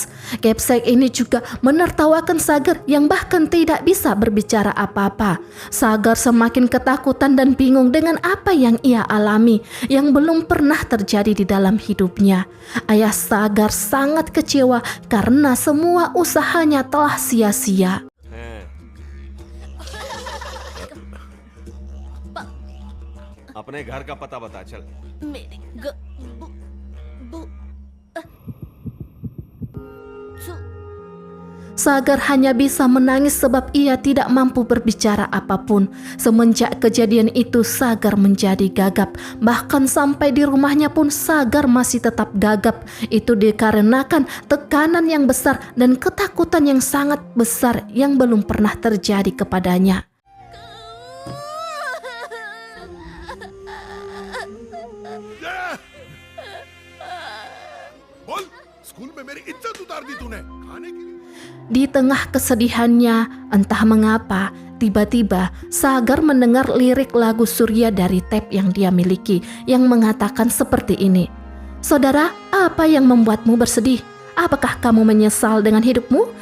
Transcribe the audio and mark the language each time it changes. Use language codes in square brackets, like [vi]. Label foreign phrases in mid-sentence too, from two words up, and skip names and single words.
[id] Kepsek ini juga menertawakan Sagar yang bahkan tidak bisa berbicara apa-apa. Sagar semakin ketakutan dan bingung dengan apa yang ia alami, yang belum pernah terjadi di dalam hidupnya. Ayah Sagar sangat kecewa karena semua usahanya telah sia-sia. [hi] अपने घर का पता बता चल मेरे [id] Sagar hanya bisa menangis sebab ia tidak mampu berbicara apapun. Semenjak kejadian itu Sagar menjadi gagap. Bahkan sampai di rumahnya pun Sagar masih tetap gagap. Itu dikarenakan tekanan yang besar dan ketakutan yang sangat besar yang belum pernah terjadi kepadanya. [hi] बोल स्कूल में मेरी इज्जत उतार दी तूने खाने के लिए [id] Di tengah kesedihannya, entah mengapa, tiba-tiba Sagar mendengar lirik lagu Surya dari tape yang dia miliki yang mengatakan seperti ini. "Saudara, apa yang membuatmu bersedih? Apakah kamu menyesal dengan hidupmu?